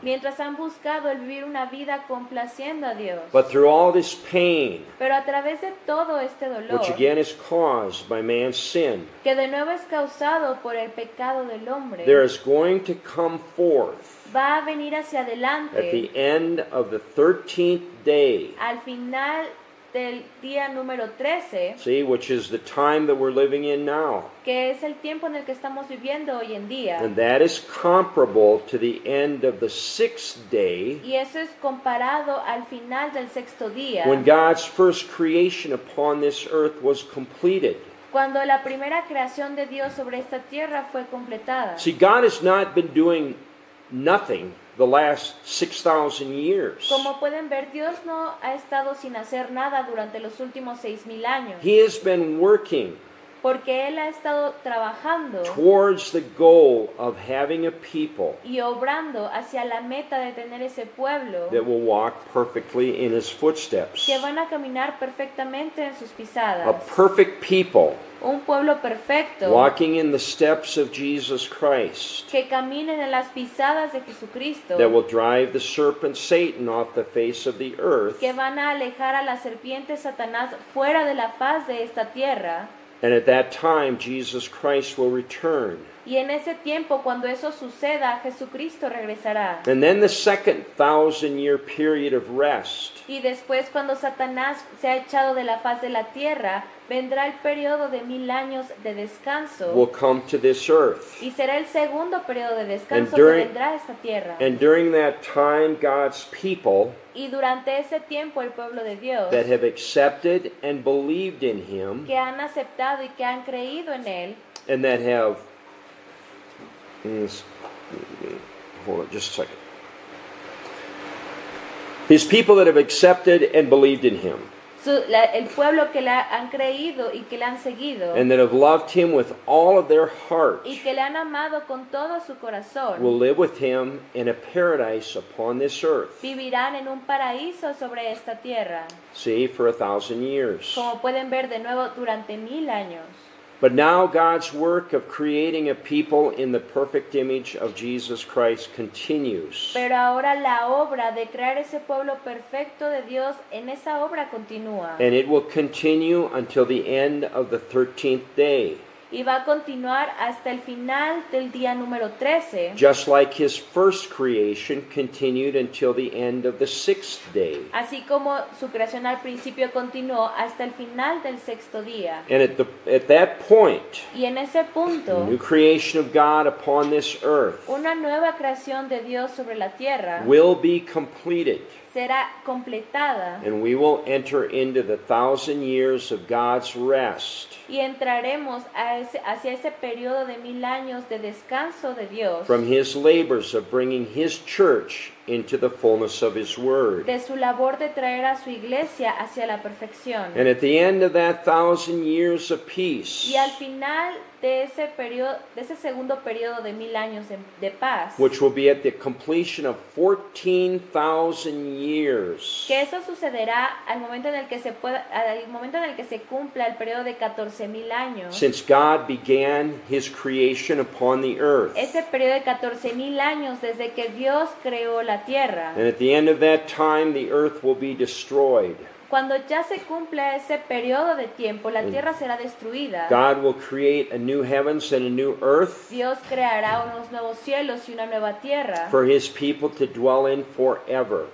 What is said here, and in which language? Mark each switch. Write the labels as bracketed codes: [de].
[es] mientras han buscado el vivir una vida complaciendo a Dios. [en] But through all this pain, [es] Pero a través de todo este dolor, [en] which again is caused by man's sin, [es] que de nuevo es causado por el pecado del hombre, [en] there is going to come forth [es] va a venir hacia [en] at [es] adelante [en] the end of the 13th day, [es] al final del día número 13, [en] see, which is the time that we're living in now. [es] que es el tiempo en el que estamos viviendo hoy en día. [en] And that is comparable to the end of the 6th day, [es] Y eso es comparado al final del sexto día, [en] when God's first creation upon this earth was completed. [es] cuando la primera creación de Dios sobre esta tierra fue completada. [en] See, God has not been doing nothing the last 6,000 years. [es] Como pueden ver, Dios no ha estado sin hacer nada durante los últimos 6,000 años, [en] He has been working [es] porque Él ha estado trabajando [en] towards the goal of having a people [es] y obrando hacia la meta de tener ese pueblo [en] that will walk perfectly in His footsteps. [es] que van a caminar perfectamente en sus [en] A [es] pisadas. [en] perfect people [es] Un pueblo perfecto [en] walking in the steps of Jesus Christ [es] que caminen en las pisadas de Jesucristo, [en] that will drive the serpent Satan off the face of the earth. [es] que van a alejar a la serpiente Satanás fuera de la faz de esta tierra. [en] And at that time, Jesus Christ will return [es] Y en ese tiempo, cuando eso suceda, Jesucristo regresará. [en] And then the second 1,000-year period of rest [es] Y después, cuando Satanás se ha echado de la faz de la tierra, vendrá el periodo de 1000 años de descanso. [en] will come to this earth. [es] Y será el segundo periodo de descanso [en] And during- [es] que vendrá a esta tierra. [en] And during that time, God's people [es] Y durante ese tiempo el pueblo de Dios, [en] that have accepted and believed in Him [es] que han aceptado y que han creído en Él, [en] and that have... Hold on just a second. His people that have accepted and believed in Him [es] el pueblo que le han creído y que le han seguido, [en] and that have loved Him with all of their heart [es] y que le han amado con todo su corazón, [en] will live with Him in a paradise upon this earth. [es] vivirán en un paraíso sobre esta tierra, [en] See, for 1,000 years. [es] como pueden ver de nuevo durante 1000 años. [en] But now God's work of creating a people in the perfect image of Jesus Christ continues. [es] Pero ahora la obra de crear ese pueblo perfecto de Dios, en esa obra continúa. [en] And it will continue until the end of the 13th day. [es] Y va a continuar hasta el final del día número 13. [en] Just like His first creation continued until the end of the 6th day. [es] Así como su creación al principio continuó hasta el final del sexto día. [en] And at that point, [es] Y en ese [en] the [es] punto, [en] new creation of God upon this earth [es] una nueva creación de Dios sobre la tierra [en] will be completed. [es] será completada [en] And we will enter into the 1,000 years of God's rest [es] y entraremos hacia ese periodo de 1000 años de descanso de Dios, [en] from His labors of bringing His church into the fullness of His Word. [es] de su labor de traer a su iglesia hacia la perfección. [en] And at the end of that 1,000 years of peace, [es] Y al final de ese periodo, de ese segundo periodo de 1000 años de paz, [en] which will be at the completion of 14,000 years, [es] que eso sucederá al momento en el que se cumpla el periodo de 14,000 años. [en] since God began His creation upon the earth. [es] Ese periodo de 14,000 años desde que Dios creó la tierra. [en] And at the end of that time, the earth will be destroyed. [es] Cuando ya se cumpla ese periodo de tiempo, la tierra será destruida. [en] God will create a new heavens and a new earth [es] Dios creará unos nuevos cielos y una nueva tierra [en] for His people to dwell in forever.